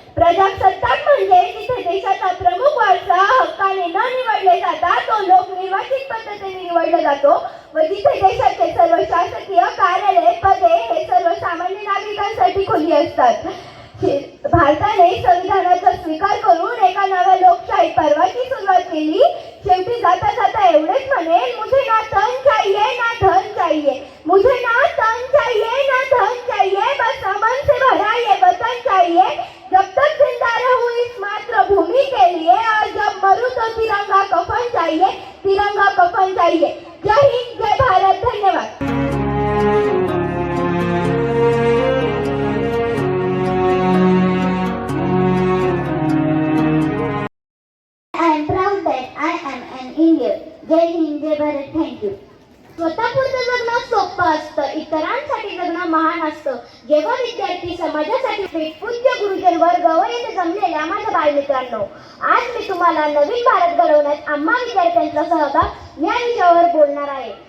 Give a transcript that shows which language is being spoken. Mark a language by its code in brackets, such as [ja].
[mr] प्रजासत्ताक म्हणजे जिथे देशाचा प्रमुख वारसा हक्काने न निवडले जातात तो लोक निर्वाचित पद्धतीने निवडला जातो व जिथे देशाचे सर्व शासकीय कार्यालय पदे हे सर्व सामान्य नागरिकांसाठी खुली असतात. भारताने संविधानाचा स्वीकार करून एका नव्या लोकशाही पर्वाची सुरुवात केली. शेवटी जाता जाता एवढेच म्हणेल, [hi] मुझे ना तन चाहिए ना धन चाहिए, मुझे ना तन चाहिए ना धन चाहिए, बस अमन से भरा ये वतन चाहिए. जब तक जिंदा रहूं इस मातृभूमि के लिए और जब मरूं तो तिरंगा कफन चाहिए, तिरंगा कफन चाहिए. जय हिंद, जय भारत. धन्यवाद. [en] I am proud that I am an Indian. [mr] Jai Hind, Jai Bharat. Thank you. स्वतःपुरतं जगणं सोपं असतं, इतरांसाठी जगणं महान असतं. जेव्हा विद्यार्थी समाजासाठी पूज्य गुरुजन वर्ग व येथे जमलेल्या माझ्या बालमित्रांनो, आज मी तुम्हाला नवीन भारत घडवण्यात आम्हा विद्यार्थ्यांचा सहभाग या विषयावर बोलणार आहे.